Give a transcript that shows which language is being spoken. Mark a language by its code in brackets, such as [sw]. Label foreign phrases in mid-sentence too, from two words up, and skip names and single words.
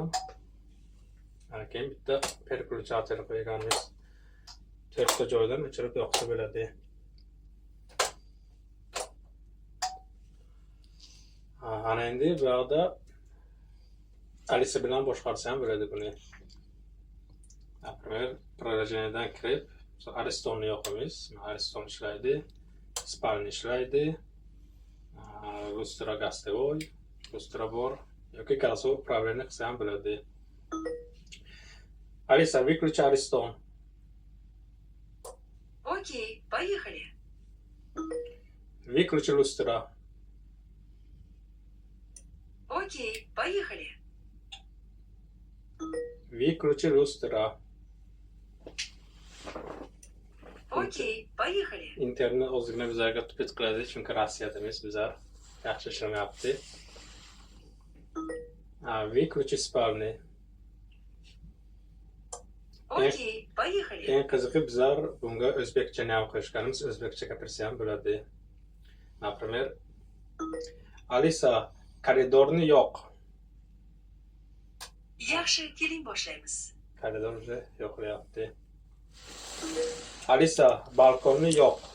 [uz] Keyin bitta perключатель qo'yganmiz. 4 ta joydan o'chirib yoqsa bo'ladi. Ana endi bu yerda Alisa bilan boshqarsa ham bo'ladi buni. Например, приложениеdan kirib, Aristonni yoqamiz. Ariston ishlaydi, Spalni ishlaydi, [ru] Люстра гостевой, [uz] Lustra bor, yoki [ru] колесо управления [uz] qilsa ham bo'ladi. [ru] Alisa, выключи Ariston. Окей, поехали. Выключи Lustra. Окей, поехали. Выключи Lustra. Окей, поехали. [uz] Internet o'zini bizlarga tupet qiladi, chunki Rossiyadamiz bizlar yaxshi ishlamayapti. [ru] Выключи Spalni. Окей, поехали. [uz] Eng qizig'i bizlar bunga o'zbekchani ham qo'shganimiz, o'zbekcha gapirsa ham bo'ladi. Например, Alisa, koridorni yoq. Yaxshi, keling boshlaymiz. Koridor yo'qlayapti. Alisa, balkonni yoq.